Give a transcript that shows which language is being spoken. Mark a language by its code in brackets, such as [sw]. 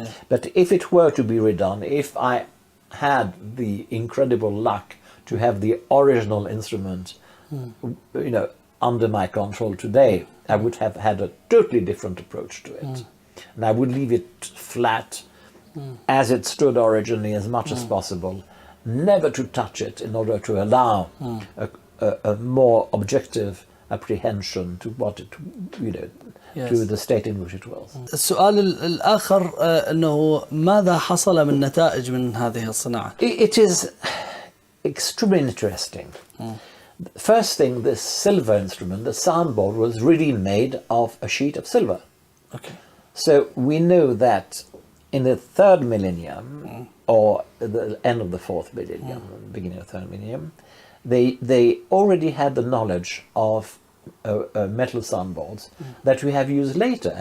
[en] But if it were to be redone, if I had the incredible luck to have the original instrument, you know, under my control today, I would have had a totally different approach to it. And I would leave it flat as it stood originally as much as possible, never to touch it in order to allow a more objective apprehension to what it, you know, to the state in which it was. [ar] السؤال الآخر أنه ماذا حصل من نتائج من هذه الصناعة؟ [en] It is extremely interesting. First thing, this silver instrument, the soundboard, was really made of a sheet of silver. So we know that in the third millennium, or the end of the fourth millennium, beginning of the third millennium, they already had the knowledge of metal soundboards that we have used later.